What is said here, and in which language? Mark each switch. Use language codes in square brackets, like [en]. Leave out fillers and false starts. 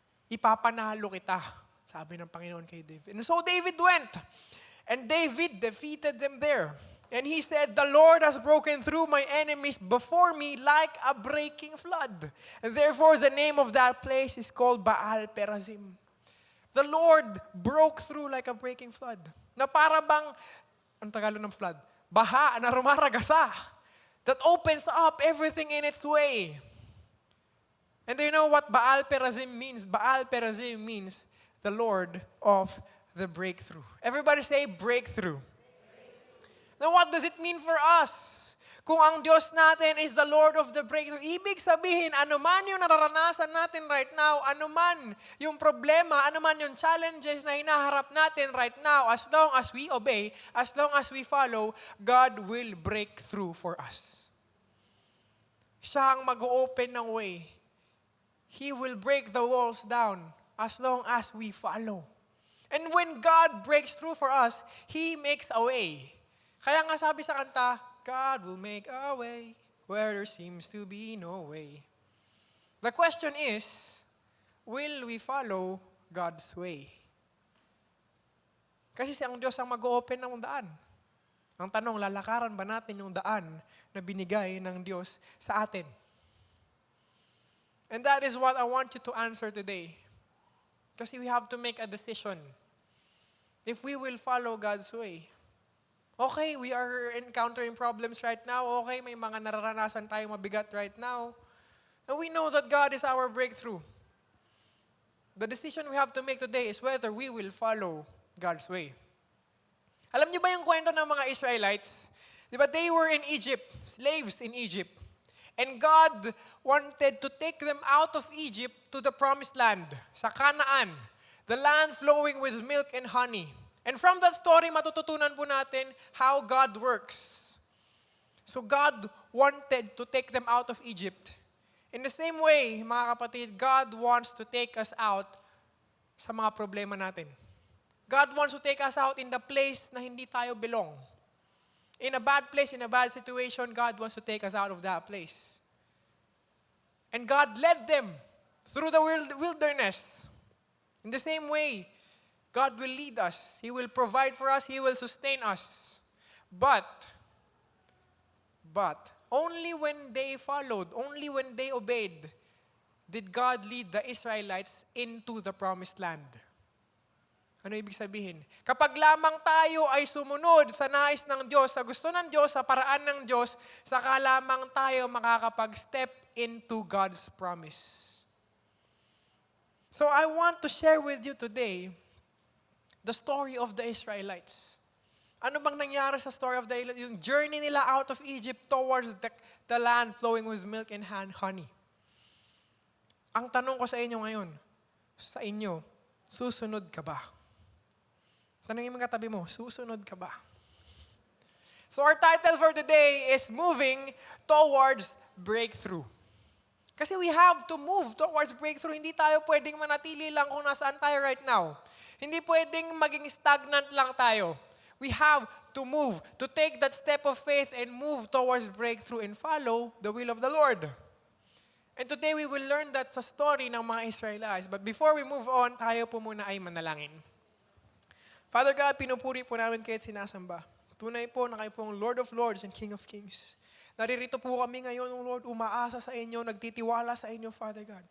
[tl] Ipapanalo kita, sabi ng Panginoon kay David. [en] And so David went, and David defeated them there. And he said, the Lord has broken through my enemies before me like a breaking flood. And therefore the name of that place is called Baal Perazim. the Lord broke through like a breaking flood. [tl] Na para bang, ang Tagalog ng flood? Baha na rumaragasa. [en] That opens up everything in its way. And do you know what Baal Perazim means? Baal Perazim means the Lord of the breakthrough. Everybody say breakthrough. Now what does it mean for us? [tl] Kung ang Diyos natin [en] is the Lord of the breakthrough, [tl] ibig sabihin, anuman yung nararanasan natin [en] right now, [tl] anuman yung problema, anuman yung challenges na hinaharap natin [en] right now, as long as we obey, as long as we follow, God will break through for us. [tl] Siya ang mag-open ng way. [en] He will break the walls down as long as we follow. And when God breaks through for us, He makes a way. [tl] Kaya nga sabi sa kanta, [en] God will make a way where there seems to be no way. The question is, will we follow God's way? [tl] Kasi ang Diyos ang mag-open ng daan. Ang tanong, lalakaran ba natin yung daan na binigay ng Diyos sa atin? [en] And that is what I want you to answer today. Kasi we have to make a decision. If we will follow God's way. Okay, we are encountering problems right now. Okay, [tl] may mga nararanasan tayong mabigat [en] right now. And we know that God is our breakthrough. The decision we have to make today is whether we will follow God's way. [tl] Alam niyo ba yung kwento ng mga Israelites? [en] Di ba, they were in Egypt, slaves in Egypt. And God wanted to take them out of Egypt to the promised land, sa Canaan, the land flowing with milk and honey. And from that story, [tl] matututunan po natin [en] how God works. So God wanted to take them out of Egypt. In the same way, mga kapatid, God wants to take us out [tl] sa mga problema natin. [en] God wants to take us out in the place [tl] na hindi tayo [en] belong. In a bad place, in a bad situation, God wants to take us out of that place. And God led them through the wilderness. In the same way, God will lead us. He will provide for us. He will sustain us. But, only when they followed, only when they obeyed, did God lead the Israelites into the promised land. [tl] Ano ibig sabihin? Kapag lamang tayo ay sumunod sa nais ng Diyos, sa gusto ng Diyos, sa paraan ng Diyos, saka lamang tayo makakapag-step into God's promise. [en] So I want to share with you today the story of the Israelites. [tl] Ano bang nangyari sa [en] story of the Israelites? Yung journey nila out of Egypt towards the land flowing with milk and honey. [tl] Ang tanong ko sa inyo ngayon, sa inyo, susunod ka ba? Tanongin mo katabi mo, susunod ka ba? [en] So our title for today is Moving Towards Breakthrough. [tl] Kasi [en] we have to move towards breakthrough. [tl] Hindi tayo pwedeng manatili lang kung nasaan tayo right now. Hindi pwedeng maging stagnant lang tayo. [en] We have to move, to take that step of faith and move towards breakthrough and follow the will of the Lord. And today we will learn that sa story ng mga Israelites. But before we move on, [tl] tayo po muna ay manalangin. Father God, pinupuri po namin kayo at sinasamba. Tunay po na kayo pong Lord of Lords and King of Kings. Naririto po kami ngayon, Lord, umaasa sa inyo, nagtitiwala sa inyo, Father God.